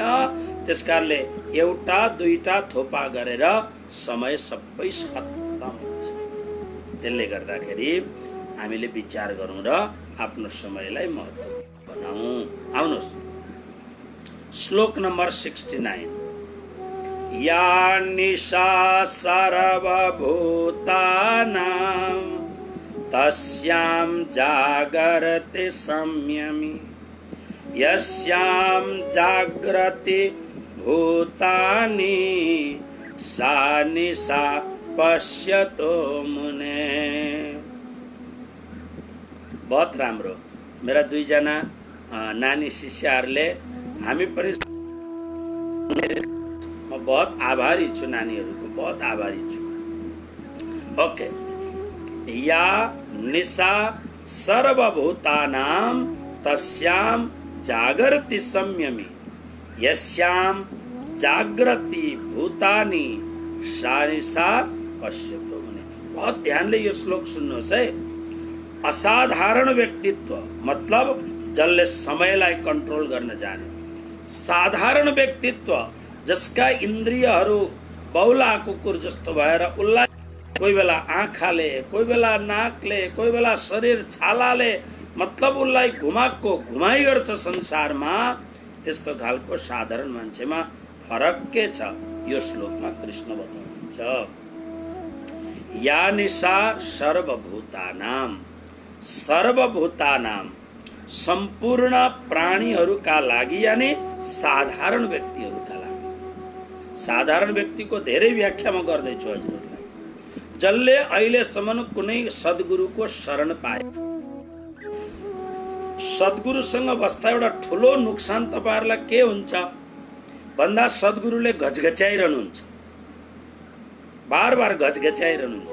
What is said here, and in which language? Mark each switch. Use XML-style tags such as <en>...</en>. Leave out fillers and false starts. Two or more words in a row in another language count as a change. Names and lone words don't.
<ne>त्यसकारणले एउटा दुईटा थोपा गरेर समय सबै खत्तम हुन्छ। त्यसले गर्दाखेरि हामीले विचार गरौँ र आफ्नो समयलाई महत्त्वपूर्ण बनाऊ। आउनुहोस् श्लोक नम्बर 69।</ne> <sa>या निशा सर्वभूतानां तस्यां जागर्ति संयमी यस्यां जागृति भूतानि सा निशा पश्यतो मुने।</sa> <ne>बहुत राम्रो। मेरा दुईजना नानी शिष्यहरूले हामी पनि म बहुत आभारी छु, नानीहरूको बहुत आभारी छु।</ne> <sa>ओके, या निशा सर्वभूतानां तस्यां जागर्ति संयमी यस्यां जागृति भूतानि सा निशा पश्यतो मुने।</sa> <ne>बहुत ध्यान ले यो श्लोक सुन्नुहोस् है। असाधारण व्यक्तित्व मतलब जसले समयलाई कन्ट्रोल गर्न जाने, साधारण व्यक्तित्व जसका इन्द्रियहरू बौला कुकुर जस्तो भएर उसलाई कोही बेला आँखाले, कोही बेला नाकले, कोही बेला शरीर छालाले मतलब उसलाई घुमाको घुमाइ गर्छ संसारमा, त्यस्तो खालको साधारण मान्छेमा फरक के छ यो श्लोकमा कृष्ण बताउनुहुन्छ।</ne> <sa>या निशा सर्वभूतानां, सर्वभूतानां</sa> <ne>सम्पूर्ण प्राणीहरूका लागि यानी साधारण व्यक्तिहरूका लागि। साधारण व्यक्तिको धेरै व्याख्या म गर्दैछु हजुरहरूलाई। जसले अहिलेसम्म कुनै सद्गुरुको शरण पाए, सद्गुरुसँग बस्दा एउटा ठुलो नुकसान तपाईहरुलाई के हुन्छ भन्दा सद्गुरुले घचघच्याइरहनुहुन्छ, बार बार घचघच्याइरहनुहुन्छ।</ne>